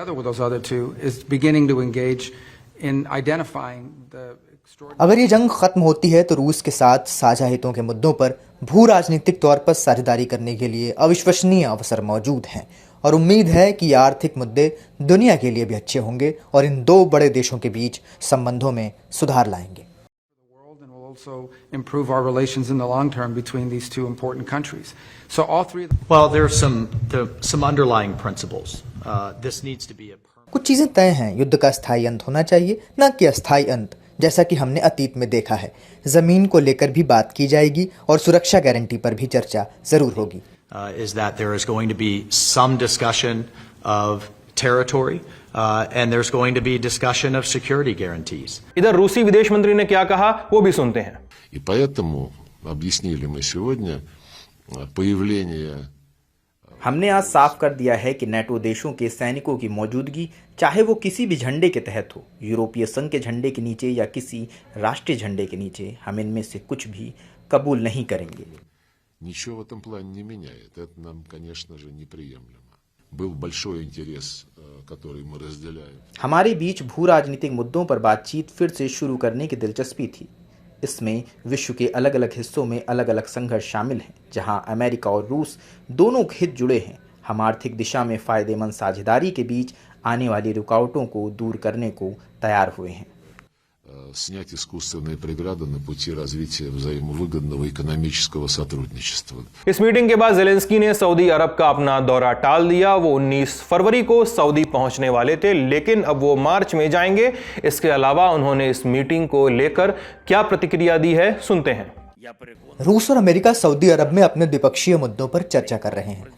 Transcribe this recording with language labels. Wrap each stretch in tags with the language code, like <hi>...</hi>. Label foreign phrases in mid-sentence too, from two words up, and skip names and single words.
<hi>अगर ये जंग खत्म होती है तो रूस के साथ साझा हितों के मुद्दों पर भू राजनीतिक तौर पर साझेदारी करने के लिए अविश्वसनीय अवसर मौजूद हैं और उम्मीद है कि ये आर्थिक मुद्दे दुनिया के लिए भी अच्छे होंगे और इन 2 बड़े देशों के बीच संबंधों में सुधार लाएंगे।</hi> <en>Also improve our relations in the long term between these 2 important countries. So all 3 Well, there are some underlying principles. This needs to be a</en> <hi>कुछ चीजें तय हैं। युद्ध का स्थायी अंत होना चाहिए, न कि अस्थायी अंत, जैसा कि हमने अतीत में देखा है। जमीन को लेकर भी बात की जाएगी और सुरक्षा गारंटी पर भी चर्चा जरूर होगी।</hi> <en>Is that there is going to be some discussion of territory and there's going to be discussion of security guarantees.</en> <hi>इधर रूसी विदेश मंत्री ने क्या कहा वो भी सुनते हैं।</hi> <ru>И поэтому объяснили мы сегодня, появление</ru> <hi>हमने आज साफ कर दिया है कि नेटो देशों के सैनिकों की मौजूदगी, चाहे वो किसी भी झंडे के तहत हो, यूरोपीय संघ के झंडे के नीचे या किसी राष्ट्रीय झंडे के नीचे, हम इनमें से कुछ भी कबूल नहीं करेंगे।</hi> <ru>ничего в этом плане не меняет. Это нам, конечно же, неприемлемо. Был большой интерес, который мы разделяем.</ru> <hi>हमारे बीच भू राजनीतिक मुद्दों पर बातचीत फिर से शुरू करने की दिलचस्पी थी। इसमें विश्व के अलग अलग हिस्सों में अलग अलग संघर्ष शामिल हैं, जहां अमेरिका और रूस दोनों हित जुड़े हैं। हम आर्थिक दिशा में फायदेमंद साझेदारी के बीच आने वाली रुकावटों को दूर करने को तैयार हुए हैं।</hi> <ru>Снять искусственные преграды на пути развития взаимовыгодного экономического сотрудничества.</ru> <hi>इस मीटिंग के बाद जेलेंस्की ने सऊदी अरब का अपना दौरा टाल दिया। वो 19 फरवरी को सऊदी पहुंचने वाले थे, लेकिन अब वो मार्च में जाएंगे। इसके अलावा उन्होंने इस मीटिंग को लेकर क्या प्रतिक्रिया दी है, सुनते हैं। रूस और अमेरिका सऊदी अरब में अपने द्विपक्षीय मुद्दों पर चर्चा कर रहे हैं।</hi>